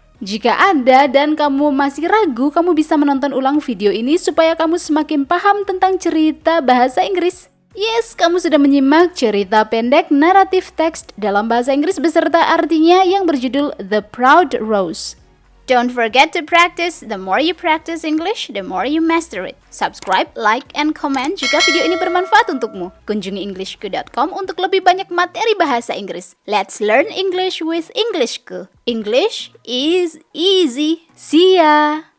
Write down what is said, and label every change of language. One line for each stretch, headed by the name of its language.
Indonesian: Jika ada dan kamu masih ragu, kamu bisa menonton ulang video ini supaya kamu semakin paham tentang cerita bahasa Inggris. Yes, kamu sudah menyimak cerita pendek naratif teks dalam bahasa Inggris beserta artinya yang berjudul The Proud Rose.
English: Don't forget to practice. The more you practice English, the more you master it. Subscribe, like, and comment
Indonesian: jika video ini bermanfaat untukmu. Kunjungi englishku.com untuk lebih banyak materi bahasa Inggris.
English: Let's learn English with Englishku. English is easy. See ya!